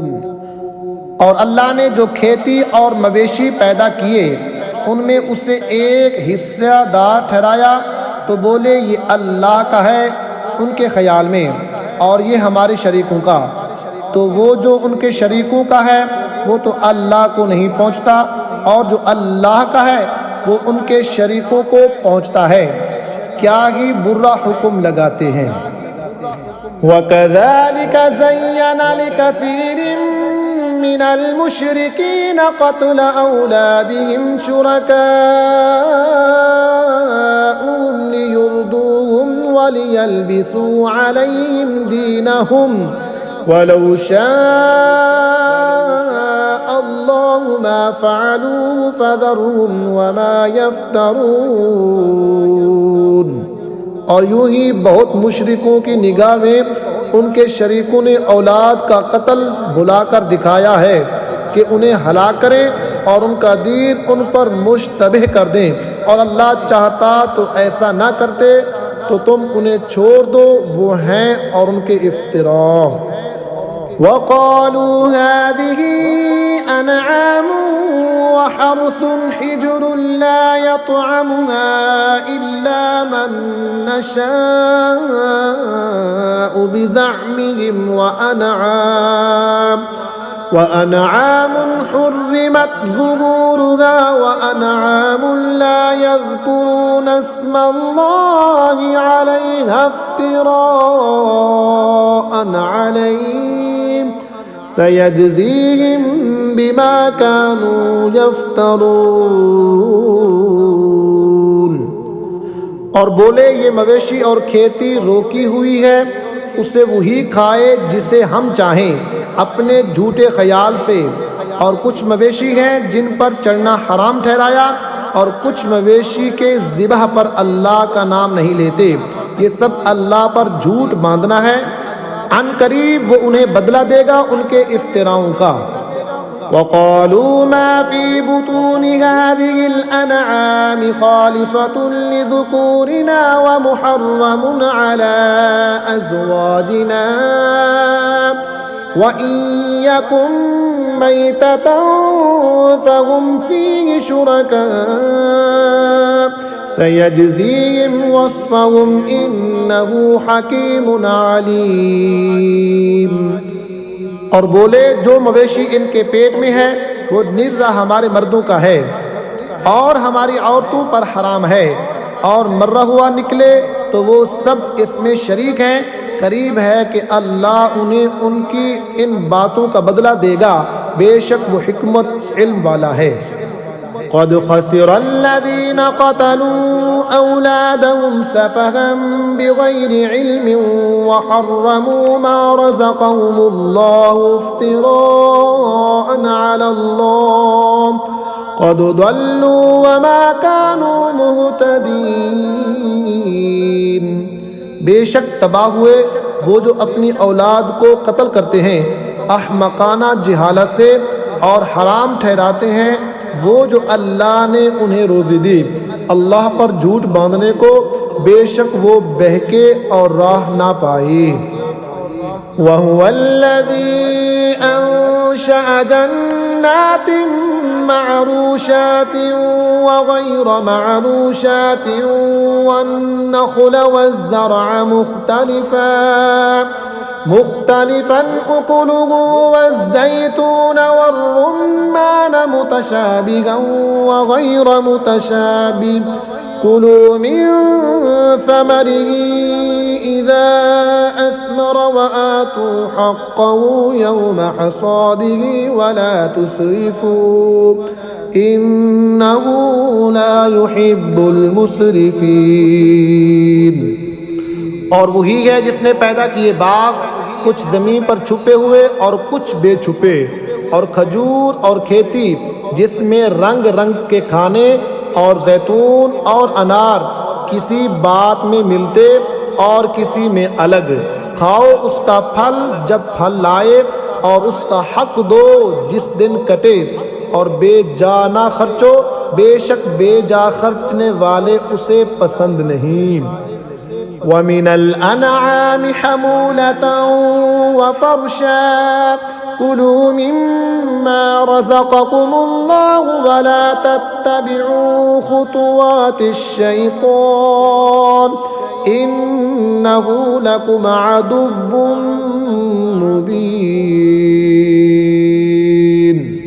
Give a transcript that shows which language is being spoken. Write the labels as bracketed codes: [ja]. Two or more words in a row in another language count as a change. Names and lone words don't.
[ur] اور اللہ نے جو کھیتی اور مویشی پیدا کیے ان میں اسے ایک حصہ دار ٹھہرایا تو بولے یہ اللہ کا ہے ان کے خیال میں، اور یہ ہمارے شریکوں کا. تو وہ جو ان کے شریکوں کا ہے وہ تو اللہ کو نہیں پہنچتا، اور جو اللہ کا ہے وہ ان کے شریکوں کو پہنچتا ہے. کیا ہی برا حکم لگاتے ہیں. [ar] وكذلك زين لكثير من المشركين قتل أولادهم شركاؤهم ليردوهم وليلبسوا عليهم دينهم ولو شاء الله ما فعلوه فذرهم وما يفترون. [ur] اور یوں ہی بہت مشرکوں کی نگاہ میں ان کے شریکوں نے اولاد کا قتل بلاکر دکھایا ہے کہ انہیں ہلاک کریں اور ان کا دین ان پر مشتبہ کر دیں، اور اللہ چاہتا تو ایسا نہ کرتے. تو تم انہیں چھوڑ دو، وہ ہیں اور ان کے افترا. [ar] وقالوا هذه أنعام وحرث حجر لا يطعمها إلا من نشاء بزعمهم وأنعام حرمت ظهورها وأنعام لا يذكرون اسم الله عليها افتراء عليه سيجزيهم بما كانوا يفترون. [ur] اور بولے یہ مویشی اور کھیتی روکی ہوئی ہے، اسے وہی کھائے جسے ہم چاہیں اپنے جھوٹے خیال سے. اور کچھ مویشی ہیں جن پر چڑھنا حرام ٹھہرایا، اور کچھ مویشی کے ذبح پر اللہ کا نام نہیں لیتے. یہ سب اللہ پر جھوٹ باندھنا ہے۔ عن قریب وہ انہیں بدلہ دے گا ان کے افتراؤں کا. [ar] وقالوا ما في بطون هذه الأنعام خالصة لذكورنا ومحرم على أزواجنا وإن يكن ميتة فهم فيه شركاء سيجزيهم وصفهم إنه حكيم عليم. [ur] اور بولے جو مویشی ان کے پیٹ میں ہے وہ نرا ہمارے مردوں کا ہے اور ہماری عورتوں پر حرام ہے، اور مرا ہوا نکلے تو وہ سب اس میں شریک ہیں. قریب ہے کہ اللہ انہیں ان کی ان باتوں کا بدلہ دے گا، بیشک وہ حکمت علم والا ہے. [ar] قد خسر الذين قتلوا أولادهم سفها بغير علم وحرموا ما رزقهم الله افتراء على الله قد ضلوا وما كانوا مهتدين. [ur] بیشک تباہ ہوئے وہ جو اپنی اولاد کو قتل کرتے ہیں احمقانہ جہالت سے، اور حرام ٹھہراتے ہیں وہ جو اللہ نے انہیں روزی دی اللہ پر جھوٹ باندھنے کو، بیشک وہ بہکے اور راہ نہ پائی. [ar] وهو الذي أنشأ جنات معروشات وغير معروشات والنخل والزرع مختلفا أكله والزيتون والرمان متشابها وغير متشابه كلوا من ثمره إذا أثمر وآتوا حقه يوم حصاده ولا تسرفوا إنه لا يحب المسرفين. [ur] اور وہی ہے جس نے پیدا کیے باغ، کچھ زمین پر چھپے ہوئے اور کچھ بے چھپے، اور کھجور اور کھیتی جس میں رنگ رنگ کے کھانے اور زیتون اور انار کسی بات میں ملتے اور کسی میں الگ. کھاؤ اس کا پھل جب پھل لائے اور اس کا حق دو جس دن کٹے، اور بیجا نہ خرچو، بیشک بیجا خرچنے والے اسے پسند نہیں. [ar] ومن الأنعام حمولة وفرشا كلوا مما رزقكم الله ولا تتبعوا خطوات الشيطان إنه لكم عدو مبين.